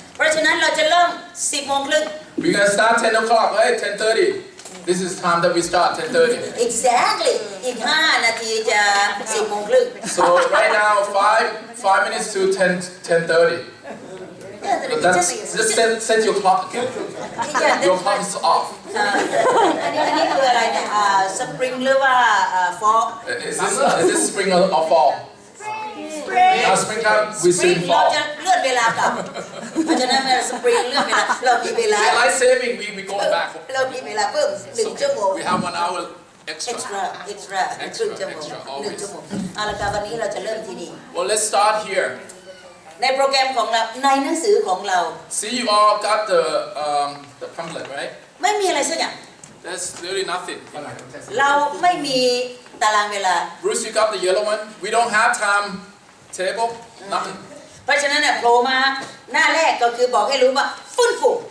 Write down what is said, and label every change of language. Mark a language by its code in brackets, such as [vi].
[th] เพราะฉะนั้นเราจะเริ่ม 10 โมงครึ่ง [en] We're gonna start 10 o'clock, right? 10:30. This is time that we start 10:30. [th] exactly อีก 5 นาทีจะ 10 โมงครึ่ง [en] So right now, 5 minutes to 10:30. But that's just set your clock again. Your clock is off. [th] อันนี้คืออะไรเนี่ยสปริงหรือว่าฟอก [en] Is this spring or fall? Now springtime, we [th] สปริง [en] see [th] เรา [en] fall. [th] จะเลื่อนเวลากลับเพราะฉะนั้นสปริงเลื่อนเวลาเรามีเวลา [en] Daylight saving, we go back. [th] เรามีเวลาเพิ่ม1 ชั่วโมง [en] We have 1 hour extra. [th] extra ครึ่งชั่วโมง1 ชั่วโมงเอาละครับวันนี้เราจะเริ่มที่นี่ [en] Well, let's start here. [th] ในโปรแกรมของเราในหนังสือของเรา [en] See, you all got the pamphlet, right? [th] ไม่มีอะไรสักอย่าง [en] There's really nothing. [th] เราไม่มีตารางเวลา [en] Bruce, you got the yellow one? We don't have time table, nothing. [th] เพราะฉะนั้นเนี่ยโผล่มาหน้าแรกก็คือบอกให้รู้ว่าฟื้นฟู